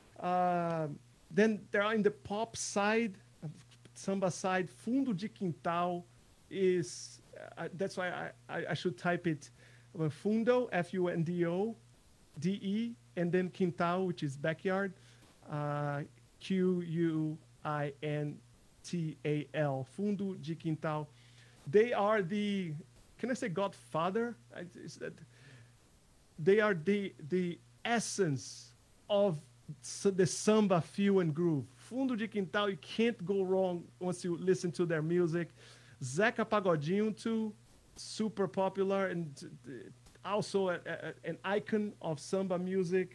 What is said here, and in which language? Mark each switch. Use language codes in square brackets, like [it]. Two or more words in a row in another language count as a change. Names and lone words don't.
[en] Then there are in the pop side, samba side, Fundo de Quintal is. That's why I should type it. Fundo, Fundo, DE, and then Quintal, which is backyard. Quintal. Fundo de Quintal. They are the, can I say godfather? They are the essence of the samba feel and groove. Fundo de Quintal, you can't go wrong once you listen to their music. Zeca Pagodinho too, super popular and also an icon of samba music.